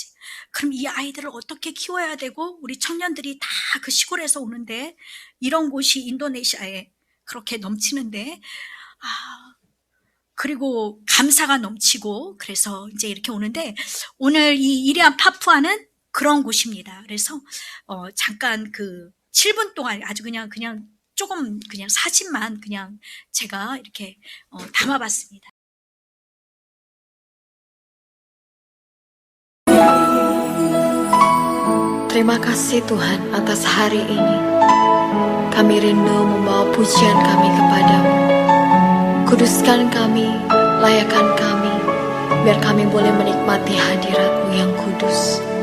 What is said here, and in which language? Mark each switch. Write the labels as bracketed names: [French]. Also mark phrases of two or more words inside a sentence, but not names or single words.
[Korean] 그럼 이 아이들을 어떻게 키워야 되고, 우리 청년들이 다 그 시골에서 오는데, 이런 곳이 인도네시아에 그렇게 넘치는데, 그리고 감사가 넘치고, 그래서 이제 이렇게 오는데, 오늘 이 이리안 파푸아는 그런 곳입니다. 그래서 잠깐 그 7분 동안 아주 그냥 조금 그냥 사진만 그냥 제가 이렇게 담아봤습니다. [Indonesian] Terima kasih Tuhan atas hari ini. Kami rindu membawa pujian kami kepadamu. Kuduskan kami, layakan kami, biar kami boleh menikmati hadirat-Mu yang kudus.